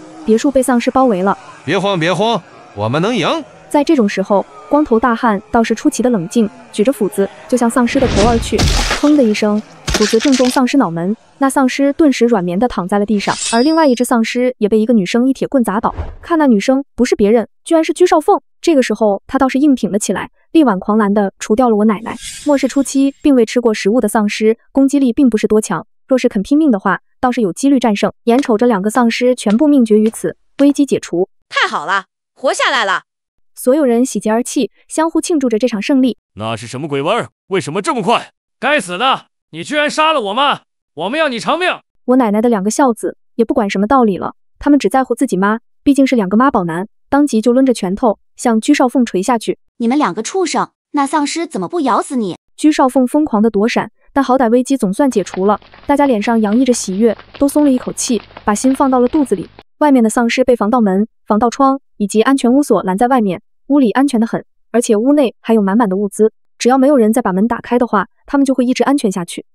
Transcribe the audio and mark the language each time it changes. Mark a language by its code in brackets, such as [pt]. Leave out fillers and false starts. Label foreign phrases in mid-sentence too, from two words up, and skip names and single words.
[zh] 別墅被喪屍包圍了。別慌別慌，我們能贏。在這種時候，光頭大漢倒是出奇的冷靜，舉着斧子就向喪屍的頭而去。砰的一聲，斧子正中喪屍腦門，那喪屍頓時軟綿地躺在了地上，而另外一隻喪屍也被一個女生一鐵棍砸倒。看那女生不是別人，居然是居少鳳。這個時候，她倒是硬挺了起來，力挽狂瀾地除掉了我奶奶。末世初期並未吃過食物的喪屍，攻擊力並不是多強，若是肯拼命的話，倒是有幾率戰勝。眼瞅着2個喪屍全部命絕於此，危機解除，太好了，活下來了！所有人喜極而泣，相互慶祝着這場勝利。那是什麼鬼味兒？為什麼這麼快？該死的！你居然殺了我們！我們要你償命！我奶奶的2個孝子也不管什麼道理了，他們只在乎自己媽，畢竟是2個媽寶男，當即就掄着拳頭向居少鳳捶下去。你們2個畜生，那喪屍怎麼不咬死你？居少鳳瘋狂的躲閃，但好歹危機總算解除了，大家臉上洋溢着喜悅，都鬆了一口氣，把心放到了肚子裡。外面的喪屍被防盜門、防盜窗以及安全屋鎖攔在外面，屋裡安全得很，而且屋內還有滿滿的物資，只要沒有人再把門打開的話，他們就會一直安全下去。